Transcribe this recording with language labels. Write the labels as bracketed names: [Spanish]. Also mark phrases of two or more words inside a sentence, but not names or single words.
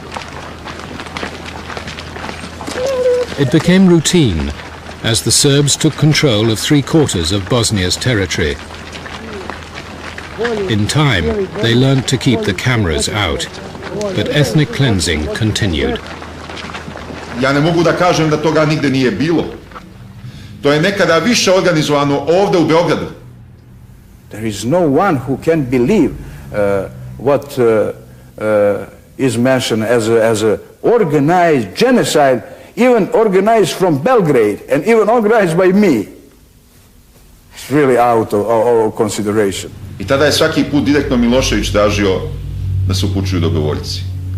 [English] It became routine as the Serbs took control of 3/4 of Bosnia's territory. In time, they learned to keep the cameras out. But ethnic cleansing continued. [Serbian] Ja ne mogu da kažem da toga nigde nije bilo. To je nekada više organizovano ovde u Beogradu. [English] There is no one who can believe what is mentioned as a organized genocide, even organized from Belgrade and even organized by me. It's really out of consideration. [Serbian] I tada je svaki put direktno Milošević tražio da se upućuju dobrovoljci.